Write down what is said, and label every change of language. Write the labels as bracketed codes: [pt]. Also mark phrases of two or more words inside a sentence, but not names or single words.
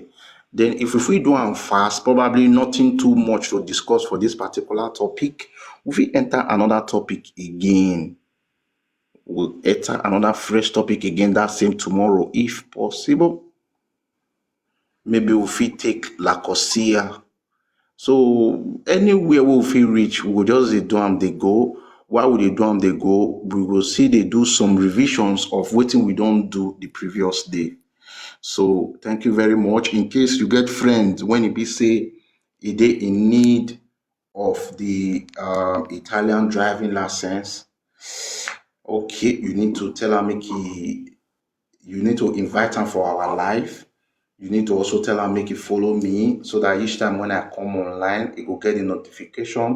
[pcm] Then if we do am fast, probably nothing too much to discuss for this particular topic. If we enter another topic again, we'll enter another fresh topic again that same tomorrow, if possible. Maybe we fit take La Corsia. So anywhere we fit reach, we go just dey do am dey go. While we dey do am dey go, we go see dey do some revisions of wetin we don do the previous day. So thank you very much. In case you get friends when e be say e dey in need of the Italian driving license, okay, you need to tell am make you need to invite am for our live. You need to also tell am make e follow me so that each time when I come online, e go get the notification.